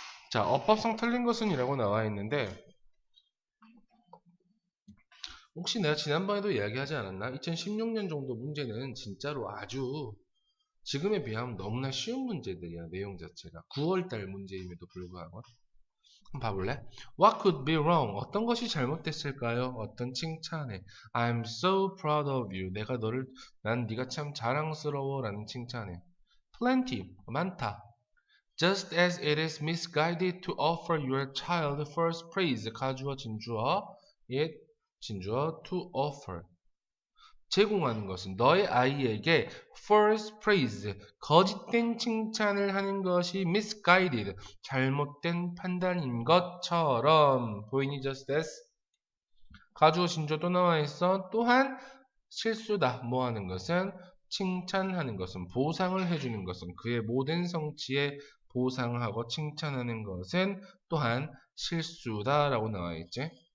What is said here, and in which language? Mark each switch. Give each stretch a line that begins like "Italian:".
Korean: 자, 어법상 틀린 것은 이라고 나와 있는데 혹시 내가 지난번에도 이야기하지 않았나? 2016년 정도 문제는 진짜로 아주 지금에 비하면 너무나 쉬운 문제들이야. 내용 자체가 9월달 문제임에도 불구하고. 한번 봐볼래?
English: What could be wrong?
Korean: 어떤 것이 잘못됐을까요? 어떤 칭찬에
English: I'm so proud of you.
Korean: 난 네가 참 자랑스러워 라는 칭찬에 Plenty, 많다.
English: Just as it is misguided to offer your child first praise,
Korean: 가주어 진주어, 진주어
English: to offer,
Korean: 제공하는 것은 너의 아이에게
English: first praise,
Korean: 거짓된 칭찬을 하는 것이 misguided, 잘못된 판단인 것처럼 보이니? just as 가주어 진주어 또 나와 있어. 또한 실수다. 뭐 하는 것은? 칭찬하는 것은, 보상을 해주는 것은, 그의 모든 성취에 보상하고 칭찬하는 것은 또한 실수다라고 나와 있지.